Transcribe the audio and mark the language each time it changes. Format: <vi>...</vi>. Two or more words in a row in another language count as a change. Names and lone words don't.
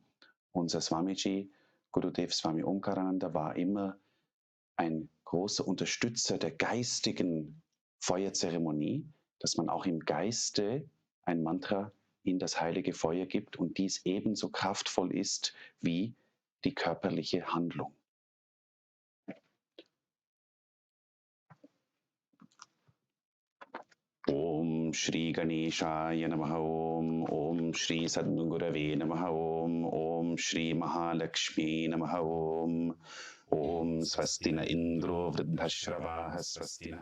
<de>Unser Swamiji, Gurudev Swami Omkarananda, war immer ein großer Unterstützer der geistigen Feuerzeremonie, dass man auch im Geiste ein Mantra in das heilige Feuer gibt und dies ebenso kraftvoll ist wie die körperliche Handlung.</de> <sa>Om Shri Ganeshaya Namaha Om, Om Shri Sadgurave Namaha Om, Om Shri Mahalakshmi Namaha Om, Om Swastina Indro Vridhashravaha Swastina</sa>